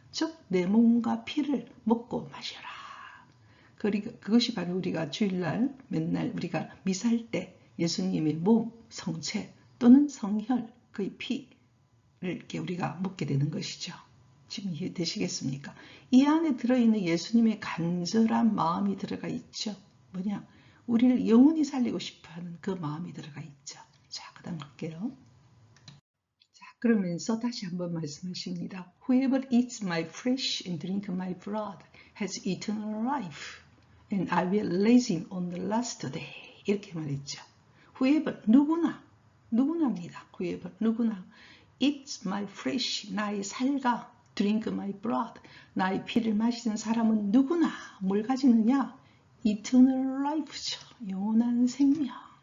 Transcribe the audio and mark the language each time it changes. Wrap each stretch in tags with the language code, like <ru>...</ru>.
<ko>즉, 내 몸과 피를 먹고 마셔라. 그것이 바로 우리가 주일날 맨날 우리가 미사할 때 예수님의 몸, 성체 또는 성혈, 그의 피를 이렇게 우리가 먹게 되는 것이죠. 지금 이해되시겠습니까? 이 안에 들어있는 예수님의 간절한 마음이 들어가 있죠. 뭐냐? 우리를 영원히 살리고 싶어하는 그 마음이 들어가 있죠. 자, 그 다음 갈게요. 자, 그러면서 다시 한번 말씀하십니다.</ko> <en>Whoever eats my flesh and drink my blood has eternal life, and I will raise him on the last day.</en> <ko>이렇게 말했죠. Whoever, 누구나입니다. Whoever, 누구나.</ko> <en>Eats my flesh,</en> <ko>나의 살과</ko> <en>drink my blood,</en> <ko>나의 피를 마시는 사람은 누구나 뭘 가지느냐? eternal life죠. 영원한 생명.</ko>